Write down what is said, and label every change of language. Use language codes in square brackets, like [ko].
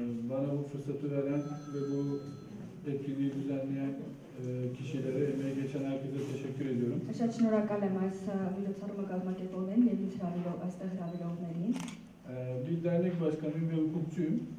[tr] Bana bu fırsatı veren ve bu etkinliği düzenleyen kişilere, emeği geçen herkese teşekkür ediyorum. [hy] Շատ շնորհակալ եմ այս միջոցառումը կազմակերպողներին եւ այստեղ հրավիրողներին։ [tr] Bir dernek başkanıyım ve hukukçuyum.